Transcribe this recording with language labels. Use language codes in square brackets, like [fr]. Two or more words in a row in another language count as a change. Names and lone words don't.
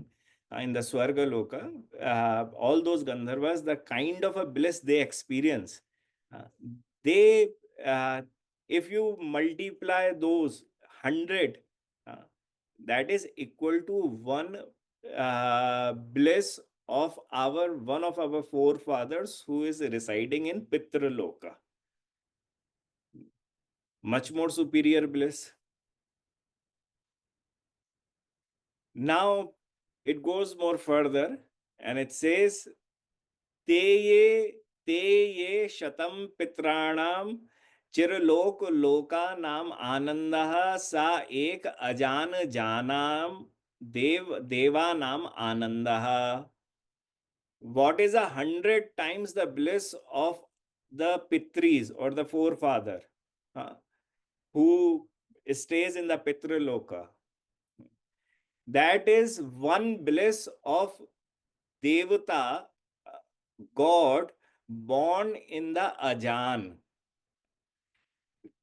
[en] in the Swarga Loka, all those Gandharvas, the kind of a bliss they experience, uh, they if you multiply those 100, uh, that is equal to one bliss of our one of our forefathers who is residing in Pitraloka. Much more superior bliss. Now it goes more further and it says, [sa] Te ye shatam pitranam chirlok loka nam anandah sa ek ajan janam deva nam anandah. [en] What is 100 times the bliss of the Pitris or the forefather who stays in the Pitraloka? That is one bliss of Devata, God born in the Ajan.